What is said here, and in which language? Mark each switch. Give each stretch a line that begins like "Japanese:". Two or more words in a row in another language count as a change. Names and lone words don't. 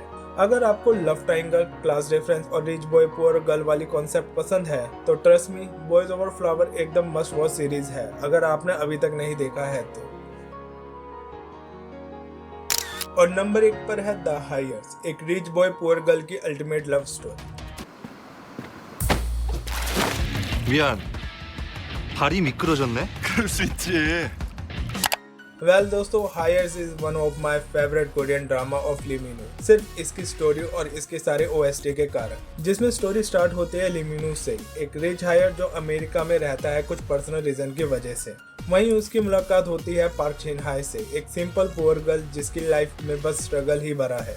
Hindi: अगर आपको
English: love triangle, class reference
Hindi: और
English: rich boy poor girl
Hindi: वाली कॉन्सेप्ट पसंद है तो
English: trust me,
Hindi: बॉयज ओवर फ्लावर एकदम
English: must watch series
Hindi: है अगर आपने अभी तक नहीं देखा है तो। और नंबर 1 पर है द हायर्स, एक
English: rich boy poor girl
Hindi: की
English: ultimate love story.
Korean: 미안. 발이 미끄러졌네. 그럴 수 있지.
Hindi: वेल दोस्तों, हायर्स
English: is one of my favourite Korean drama of
Hindi: ली मिन हो, सिर्फ इसकी स्टोरी और इसके सारे OST के कारण, जिसमें
English: story start
Hindi: होती है ली मिन हो से, एक
English: rich heir
Hindi: जो अमेरिका में रहता है कुछ
English: personal reason
Hindi: की वजह से। वहीं उसकी मुलाकात होती है पार्क छिन हाय से, एक
English: simple poor girl
Hindi: जिसकी लाइफ में बस स्ट्रगल ही भरा है।